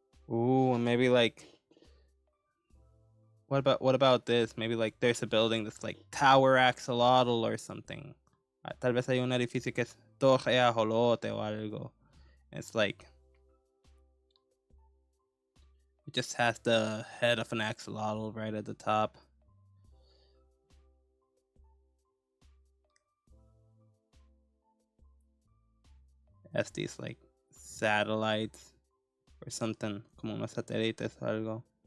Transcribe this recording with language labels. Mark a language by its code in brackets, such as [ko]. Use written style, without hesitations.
[en] Ooh, and maybe like, what about this? Maybe like there's a building that's like Tower Axolotl or something. [es] Tal vez hay un edificio que es Torre Ajolote o algo. [en] It's like, it just has the head of an axolotl right at the top. Has these like satellites or something, [es] como unos satélites o algo.